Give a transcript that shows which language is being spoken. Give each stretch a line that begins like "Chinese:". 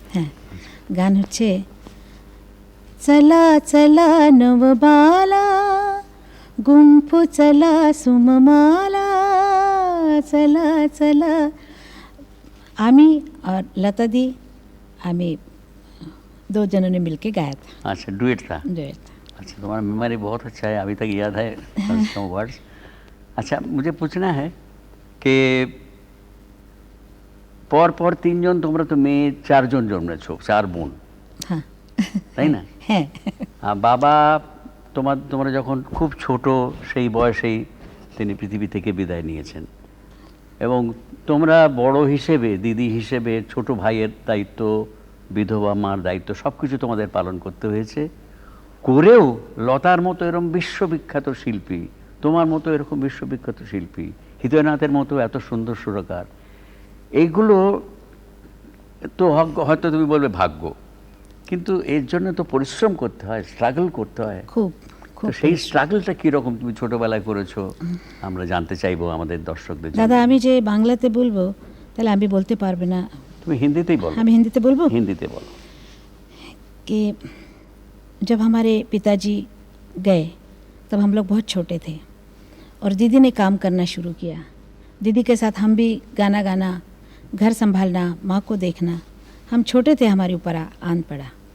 Hindi: हाँ, गान হচ্ছে चला चला नवबाला गुंफू चला सुममाला चला चला। आमी और लता दी, आमी 2 जनों ने मिलके गाया था। अच्छा, डुएट था। डुएट था। अच्छा, तुम्हारा मेमोरी बहुत अच्छा है, अभी तक याद है some वर्ड्स। अच्छा, मुझे पूछना है कि
Bangla: পর 3 জন, তোমরা তো মেয়ে 4 জন জন্মেছো, 4 বোন। হ্যাঁ, তাই না? হ্যাঁ। বাবা তোমরা যখন খুব ছোট সেই বয়সেই তিনি পৃথিবী থেকে বিদায় নিয়েছেন, এবং তোমরা বড় হিসেবে, দিদি হিসেবে, ছোট ভাইয়ের দায়িত্ব, বিধবা মার দায়িত্ব সব কিছু তোমাদের পালন করতে হয়েছে। করেও লতার মতো এরকম বিশ্ববিখ্যাত শিল্পী, তোমার মতো এরকম বিশ্ববিখ্যাত শিল্পী, হৃদয়নাথের মতো এত সুন্দর সুরকার, এইগুলো তো হয়তো তুমি বলবে ভাগ্য, কিন্তু এর জন্য তো পরিশ্রম করতে হয়, স্ট্রাগল করতে হয় খুব। তো সেই স্ট্রাগলটা কীরকম তুমি ছোটোবেলায় করেছো আমরা জানতে চাইবো আমাদের দর্শকদের। দাদা, আমি যে বাংলাতে বলবো তাহলে আমি বলতে পারবে না, তুমি হিন্দিতেই বলো। আমি হিন্দিতে বলবো। হিন্দিতে বলো।
Hindi: कि जब हमारे पिताजी गए तब हम लोग बहुत छोटे थे और दीदी ने काम करना शुरू किया। दीदी के साथ हम भी गाना गाना, घर संभालना, माँ को देखना, हम छोटे थे, हमारे ऊपर आन पड़ा।